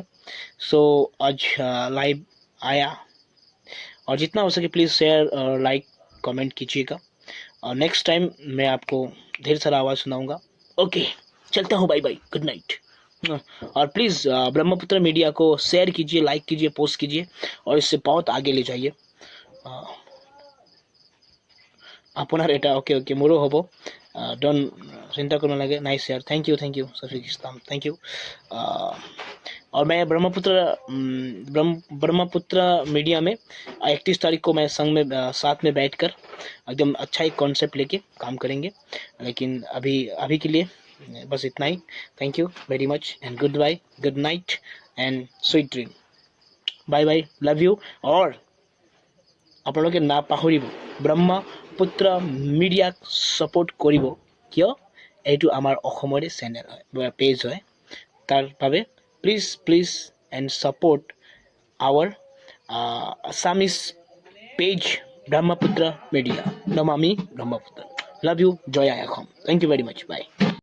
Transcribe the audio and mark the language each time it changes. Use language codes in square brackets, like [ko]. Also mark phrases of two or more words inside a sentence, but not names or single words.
[hi] सो आज लाइव आया, और जितना हो सके प्लीज़ शेयर और [en] like comment [hi] कीजिएगा, और [en] next time [hi] मैं आपको ढेर सारा आवाज़ सुनाऊंगा। ओके, चलता हूँ, [en] bye bye, good night. [hi] और प्लीज़ ब्रह्मपुत्र मीडिया को शेयर कीजिए, लाइक कीजिए, पोस्ट कीजिए, और इससे बहुत आगे ले जाइए। [as] আপনার এটা [en] okay okay [as] মোৰো হ'ব, ডোন্ট চিন্তা কৰিব নালাগে। [hi] नाइस यार, [en] thank you [hi] सफीक इस्लाम, [en] thank you. [hi] और मैं ब्रह्मपुत्र मीडिया में 31 तारीख को मैं संग में साथ में बैठकर एकदम अच्छा एक कॉन्सेप्ट लेके काम करेंगे। लेकिन अभी के लिए बस इतना ही। [en] thank you very much and good bye, good night and sweet dream. bye bye, love you. [as] और আপোনালোকে নাপাহৰিব ব্ৰহ্মপুত্ৰ মিডিয়াক ছাপোৰ্ট কৰিব, কিয় এইটো আমাৰ অসমৰে চেনেল হয়, পেজ হয়। তাৰ বাবে [en] please and support our Assamese page ব্ৰহ্মপুত্ৰ মিডিয়া। নমামি ব্ৰহ্মপুত্ৰ। love you, [as] জয় আই অসম। [en] thank you very much, bye.